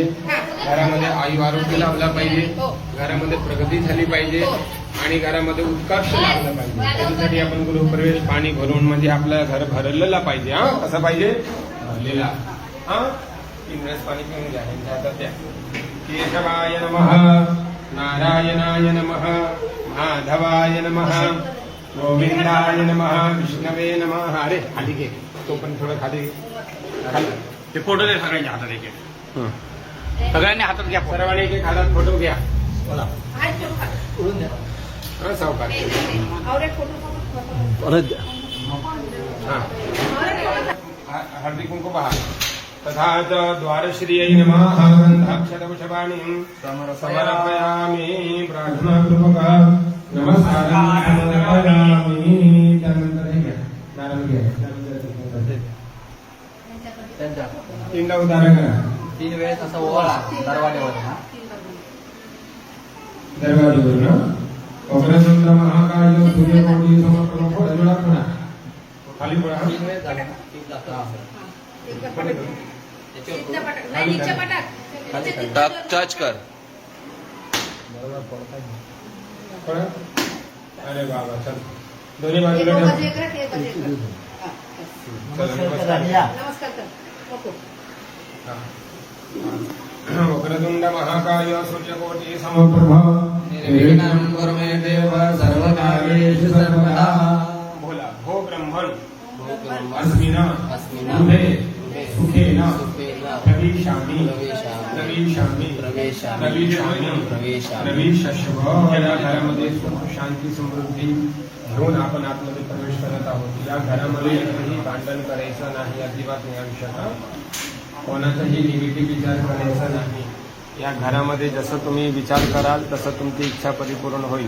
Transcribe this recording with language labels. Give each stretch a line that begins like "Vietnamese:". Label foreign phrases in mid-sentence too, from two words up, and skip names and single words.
Marathi: घरामध्ये आयु आरोग्य लाभला पाहिजे. घरामध्ये प्रगती झाली पाहिजे आणि घरामध्ये उत्कर्ष लाभला पाहिजे. त्यासाठी आपण गृहप्रवेश पाणी भरून म्हणजे आपलं घर भरलेलं पाहिजे. हा, कसं पाहिजे? भरलेला. हा, 3 वेळेस पाणी पिऊन घ्या. यांच्या हातात द्या.
Sanskrit: केशवाय नमः, नारायणाय नमः, माधवाय नमः, गोविंदाय नमः, विष्णवे नमः.
Marathi: अरे खाली घे, तो पण थोडं खाली घे. ते फोटो दे सगळ्यांच्या हातात एक एक. सगळ्यांनी हातात घ्या फोटो. सर्वांनी एक हातात फोटो घ्या. हात ठेव खाली. हा, सावकाश.
Hindi: और एक फोटो
Marathi: हा. हळदी कुंकू पहा.
Sanskrit: तथा च द्वारश्रियै नमः गन्धाक्षरवृषभाणिं समर्पयामि प्रार्थनापूर्वक नमस्कारं समर्पयामि.
Marathi: त्यानंतर हे घ्या, नारळ घ्या. त्यांच्या 3दा उदाहरण करा. 3 वेळेस असं ओवाळा दरवाजावर.
Sanskrit: दरवाजावरून वक्रतुंड महाकाय सूर्यकोटी समप्रभ.
Marathi: दरवाजा पुन्हा खाली पडा. 3 वेळेस झालं ना. 3 दाखवा. तिथं पटक. नाही,
Hindi: नीचे पटक.
Marathi: टच कर. पडा. अरे बाबा, चल दोन्ही बाजूला एक ठेव. बाजू एक राख, एक बाजू एक राख. हा, बस. चल, नमस्कार. नमस्कार कर. नको.
Sanskrit: वक्रतुंड महाकाय सूर्यकोटी समप्रभ. निर्विघ्नं कुरु मे देव सर्वकार्येषु सर्वदा. बोला. भो ब्रह्मन् अस्मिन् अस्मिन् बुधे सुखेन सुखेन प्रविशामि प्रविशामि प्रविशामि प्रविशामि प्रविशस्व.
Marathi: या घरामध्ये सुख शांती समृद्धी घेऊन आपण आतमध्ये प्रवेश करत आहोत. या घरामध्ये एकही भांडण करायचं नाही, अजिबात नाही आयुष्यात. कोणाचाही निगेटिव्ह विचार करायचा नाही. या घरामध्ये जसं तुम्ही विचार कराल तसं तुमची इच्छा परिपूर्ण होईल.